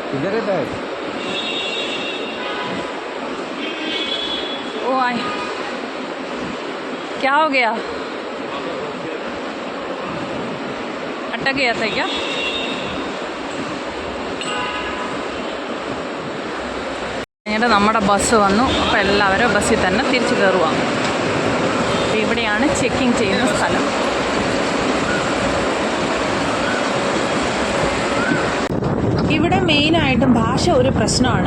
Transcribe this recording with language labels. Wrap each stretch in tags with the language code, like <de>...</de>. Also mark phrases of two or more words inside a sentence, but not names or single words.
<hi>ഓ ആയ് क्या हो गया? अटक गया था क्या?</hi> <ml>എന്നിട്ട് നമ്മുടെ ബസ് വന്നു. അപ്പോൾ എല്ലാവരും ബസ്സിൽ തന്നെ തിരിച്ചു കയറുക. ഇവിടെയാണ് ചെക്കിങ് ചെയ്യുന്ന സ്ഥലം. ഇവിടെ മെയിനായിട്ടും ഭാഷ ഒരു പ്രശ്നമാണ്.</ml>